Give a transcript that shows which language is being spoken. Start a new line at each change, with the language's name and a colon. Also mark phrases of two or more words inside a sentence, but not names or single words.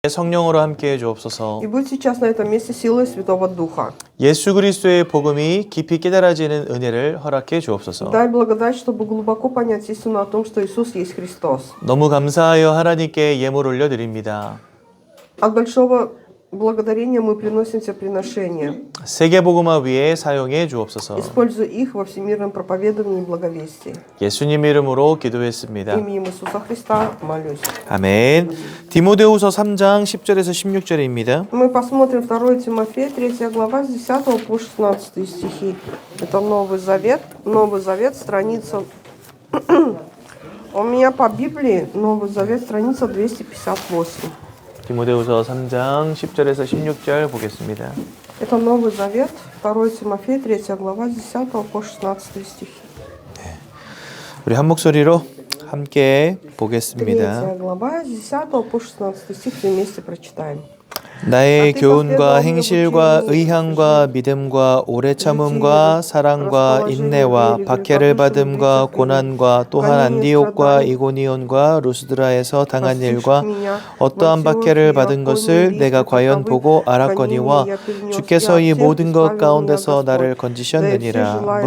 Korean: 성령으로 함께해 주옵소서.
Russian: И будь сейчас на этом месте силой Святого Духа.
Korean: 예수 그리스도의 복음이 깊이 깨달아지는 은혜를 허락해 주옵소서.
Russian: Дай благодать, чтобы глубоко понять истину о том, что Иисус есть Христос.
Korean: 너무 감사하여 하나님께 예물 올려드립니다.
Russian: От большого благодарения мы приносим все приношения.
Korean: 세계복음화 위에 사용해 주옵소서.
Russian: Используя их во всемирном проповедовании и благовестии.
Korean: 예수님 이름으로 기도했습니다.
Russian: Именем Иисуса Христа молюсь.
Korean: 아멘. 디모데후서 3장 10절에서 16절입니다.
Russian: Мы посмотрим 2 Тимофея, 3 глава, с 10 по 16 стихи. Это Новый Завет, страница... У меня по Библии Новый Завет, страница 258.
Korean: 디모데후서 3장 10절에서 16절 보겠습니다.
Russian: Это Новый Завет, 2 Тимофея, 3 глава, с 10 по 16 стихи.
Korean: 우리 한 목소리로 함께 보겠습니다.
Russian: 3 глава, с 10 по 16 стих вместе прочитаем.
Korean: 나의 교훈과 행실과 의향과 믿음과 오래 참음과 사랑과 인내와 박해를 받음과 고난과 또한 안디옥과 이고니온과 루스드라에서 당한 일과 어떠한 박해를 받은 것을 내가 과연 보고 알았거니와 주께서 이 모든 것 가운데서 나를 건지셨느니라.